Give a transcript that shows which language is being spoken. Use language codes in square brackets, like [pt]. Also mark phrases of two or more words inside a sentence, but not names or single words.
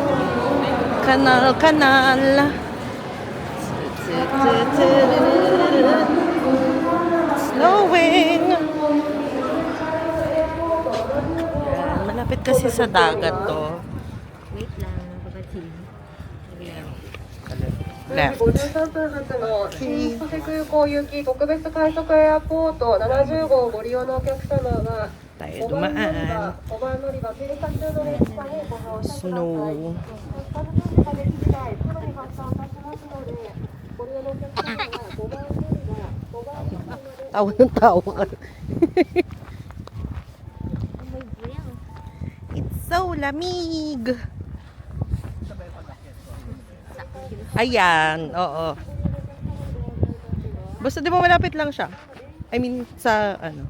[tl] Kanal. Snowing. Yan, malapit kasi sa dagat to. Wait lang, babatiin. Left. [ja] 53 分発の新千歳空港行き特別快速エアポート70号をご利用のお客様は [tl] Tayo [ja] 5番乗り [tl] dumaan. [ja] 場、5番乗り場停車中の列車にご乗車ください。 Snow. 発車準備ができ次第すぐに発車をいたしますので、ご利用のお客様は5番乗り場、5番乗り場で [tl] Tawa ng tawa ka. [en] It's so [tl] lamig. Ayan, oo. Basta di ba malapit lang siya? [en] I mean, [tl] sa ano.